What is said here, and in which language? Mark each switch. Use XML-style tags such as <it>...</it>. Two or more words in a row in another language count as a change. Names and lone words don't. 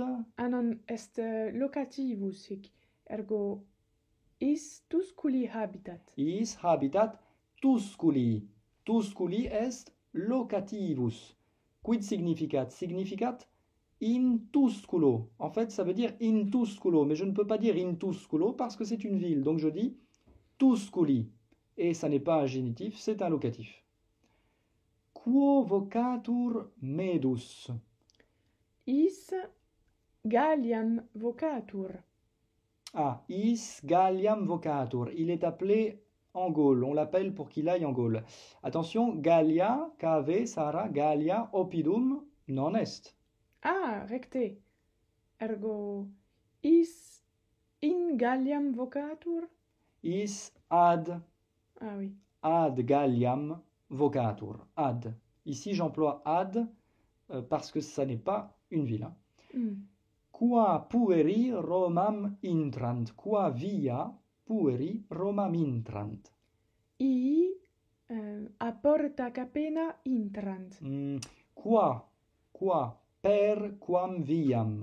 <la>Non est locativus hic, ergo is Tusculi habitat. Is habitat Tusculi. Tusculi est locativus. Quid significat? Significat in Tusculo.</la> <fr>En fait, ça veut dire</fr> <la>in Tusculo,</la> <fr>mais je ne peux pas dire</fr> <la>in Tusculo</la> <fr>parce que c'est une ville. Donc je dis Tusculi. Et ça n'est pas un génitif, c'est un locatif.</fr> <la>Quo vocatur medus? Is Galliam vocatur. Ah, is Galliam vocatur.</la> <fr>Il est appelé en Gaule. On l'appelle pour qu'il aille en Gaule. Attention,</fr> <la>Gallia, cave, Sara, Gallia, oppidum, non est. Ah, recte. Ergo is in Galliam vocatur. Is ad,</la> <fr>Ah oui.</fr> <la>ad Galliam vocatur. Ad.</la> <fr>Ici, j'emploie ad parce que ça n'est pas une ville. Hein.</fr> <la>Qua pueri Romam intrant. Qua via pueri Romam intrant. I a porta capena intrant. Qua per quam viam.</la>